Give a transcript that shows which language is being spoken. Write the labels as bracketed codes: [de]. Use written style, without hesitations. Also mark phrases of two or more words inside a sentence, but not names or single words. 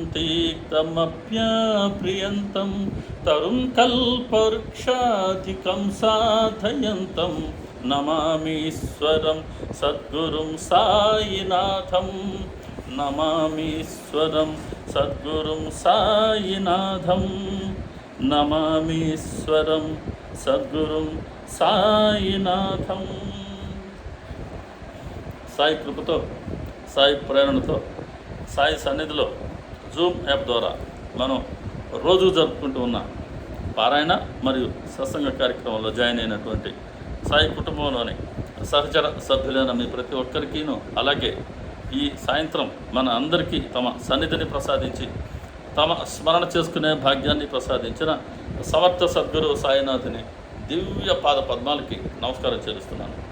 [sa] तीक्तमप्यप्रियन्तं तरुं कल्पवृक्षाधिकं साधयन्तं नमामीश्वरं सद्गुरुं साईनाथं नमामीश्वरं सद्गुरुं साईनाथं నమామీశ్వరం సద్గురుం సాయినాథం। [te] సాయి కృపతో, సాయి ప్రేరణతో, సాయి సన్నిధిలో జూమ్ యాప్ ద్వారా మనం రోజు జరుపుకుంటూ ఉన్న పారాయణ మరియు సత్సంగ కార్యక్రమంలో జాయిన్ అయినటువంటి సాయి కుటుంబంలోని సహచర సభ్యులైన మీ ప్రతి ఒక్కరికీను, అలాగే ఈ సాయంత్రం మన అందరికీ తమ సన్నిధిని ప్రసాదించి తమ స్మరణ చేసుకునే భాగ్యాన్ని ప్రసాదించిన సమర్థ సద్గురు సాయినాథుని దివ్య పాద పద్మాలకి నమస్కారం చెల్లిస్తున్నాను।